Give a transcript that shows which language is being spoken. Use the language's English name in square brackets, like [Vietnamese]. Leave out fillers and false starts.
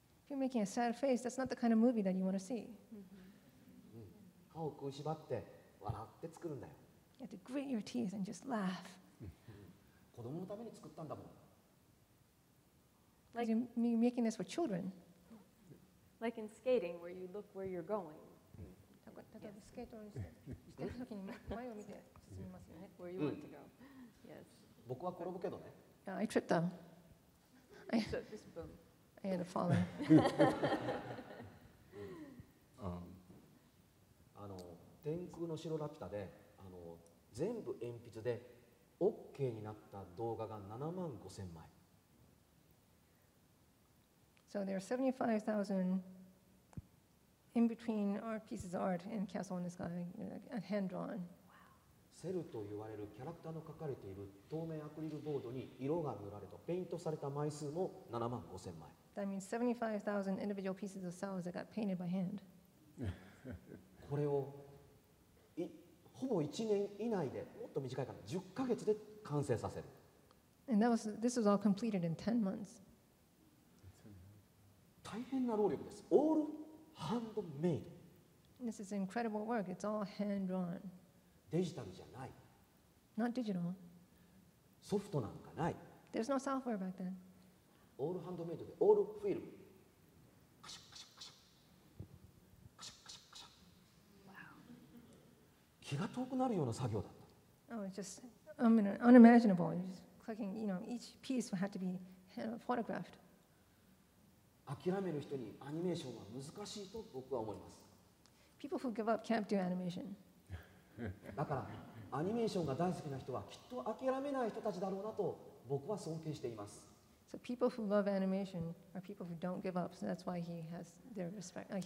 [English] If you're making a sad face, that's not the kind of movie that you want to see. [Japanese] 歯を食いしばって笑って作るんだよ。 [English] You have to grit your teeth and just laugh. [Japanese] 子供のために作ったんだもん。 [English] Because you're making this for children. Like in skating, where you look where you're going. [Japanese] 例えばスケートをしてる時に前を見て進みますよね。 [English] Where you want to go. Yes. [Japanese] 僕は転ぶけどね。 [English] I tripped up. So just boom. I had to fall. [Japanese] 天空の城ラピュタで全部鉛筆で OK になった動画が7万5千枚。 [English] So there are 75,000 in between art pieces of art in Castle in the Sky, hand drawn. [Japanese] セルと言われるキャラクターの描かれている透明アクリルボードに色が塗られたペイントされた枚数も7万5千枚。 [English] That means 75,000 individual pieces of cells that got painted by hand. [Japanese] これをほぼ1年以内で、もっと短いかな、10ヶ月で完成させる。 [English] And this was all completed in 10 months. [Japanese] 大変な労力です。オールハンドメイ [English] This is incredible work. It's all hand drawn, [Japanese] ド。デジタルじゃない。 [English] not digital. [Japanese] ソフトなんかない。 [English] There's no software back then. [Japanese] オールハンドメイドでオールフィルム。カシャカシャカシャカシャカシャカシャ。気が遠くなるような作業だった。 [English] Oh, it's just unimaginable. You're just clicking, each piece had to be photographed. [Japanese] 諦める人にアニメーションは難しいと僕は思います。 [English] People who give up can't do animation. [Japanese] だからアニメーションが大好きな人はきっと諦めない人たちだろうなと僕は尊敬しています。 [English] So people who love animation are people who don't give up. So that's why he has their respect.